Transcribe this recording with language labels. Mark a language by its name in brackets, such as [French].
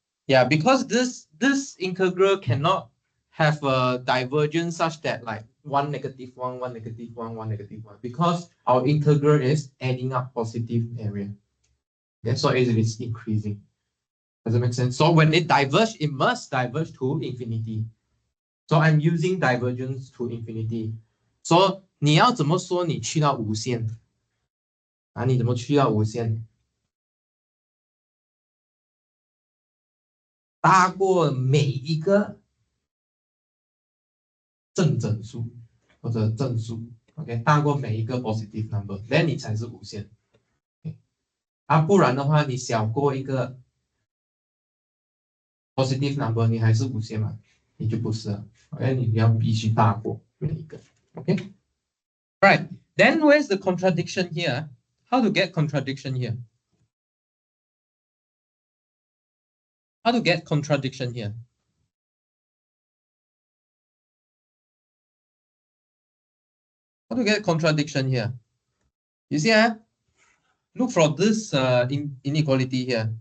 [English] Yeah, because this integral cannot have a divergence such that like 1 negative 1, 1 negative 1, 1 negative 1, because our integral is adding up positive area. Okay, so it is increasing. Does it make sense? So when it diverges, it must diverge to infinity. So I'm using divergence to infinity. [Chinese] So 你要怎么说你去到无限？你怎么去到无限？大过每一个正整数或者正数，OK，大过每一个 positive number， then 你才是无限。不然的话你小过一个 positive number 你还是无限嘛，你就不是了。 OK，你要必须大过每一个。 [English] OK，right. Then where's the contradiction here? How to get contradiction here? How to get contradiction here? How to get contradiction here? You see, look for this inequality here.